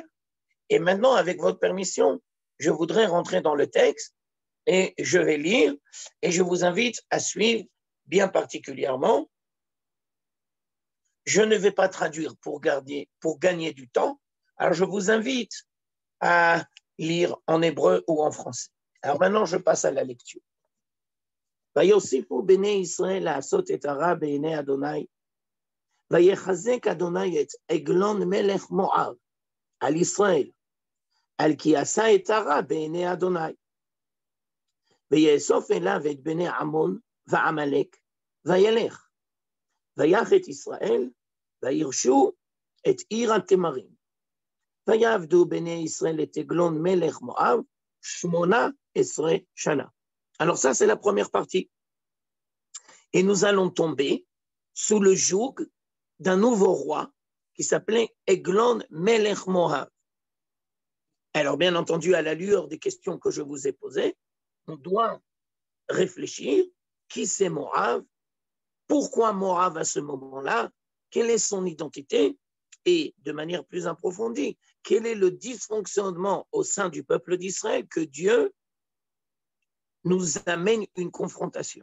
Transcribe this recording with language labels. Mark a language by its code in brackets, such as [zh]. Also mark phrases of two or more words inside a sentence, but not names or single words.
[fr] Et maintenant, avec votre permission, je voudrais rentrer dans le texte et je vais lire et je vous invite à suivre bien particulièrement. Je ne vais pas traduire pour gagner du temps. Alors, je vous invite à lire en hébreu ou en français. Alors maintenant, je passe à la lecture. [he] ויוסיפו בני ישראל לעשות את הרע בעיני אדוני, ויחזק אדוני את עגלון מלך מואב על ישראל, על כי עשה את הרע בעיני אדוני. ויאסוף אליו את בני עמון ועמלק, וילך, ויך את ישראל, וירשו את עיר התמרים. ויעבדו בני ישראל את עגלון מלך מואב 18 שנה. [fr] Alors ça, c'est la première partie. Et nous allons tomber sous le joug d'un nouveau roi qui s'appelait Eglon [he] מלך מואב. [fr] Alors, bien entendu, à la lueur des questions que je vous ai posées, on doit réfléchir qui c'est Moab, pourquoi Moab à ce moment-là, quelle est son identité et, de manière plus approfondie, quel est le dysfonctionnement au sein du peuple d'Israël que Dieu nous amène une confrontation.